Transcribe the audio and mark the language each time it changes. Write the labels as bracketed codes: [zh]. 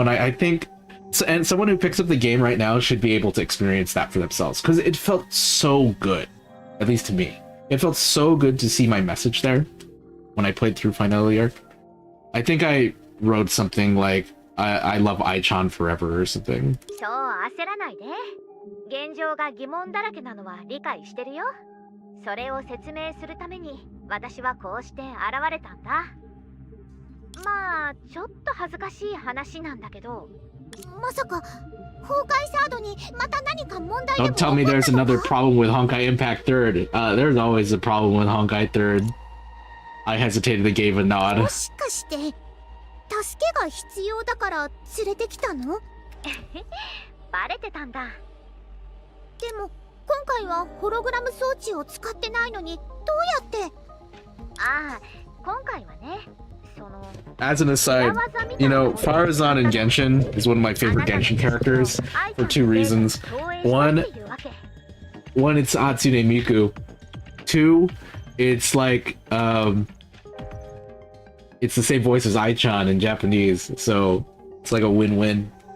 [en] And I think and someone who picks up the game right now should be able to experience that for themselves, because it felt so good, at least to me. It felt so good to see my message there when I played through Finality arc. I think I wrote something like, I love Ai-chan forever or something. [ja] そう焦らないで。現状が疑問だらけなのは理解してるよ。それを説明するために私はこうして現れたんだ。まあちょっと恥ずかしい話なんだけど。まさか崩壊サードにまた何か問題でも起こったのか? [en] Don't tell me there's another problem with Honkai Impact 3rd. There's always a problem with Honkai 3rd. I hesitated and gave a nod. [ja] もしかして助けが必要だから連れてきたの？バレてたんだ。でも今回はホログラム装置を使ってないのにどうやって？ああ、今回はね。 [en] As an aside, you know, Farazan in Genshin is one of my favorite Genshin characters for two reasons. One, it's Hatsune Miku. Two, it's like, it's the same voice as Ai-chan in Japanese, so it's like a win-win.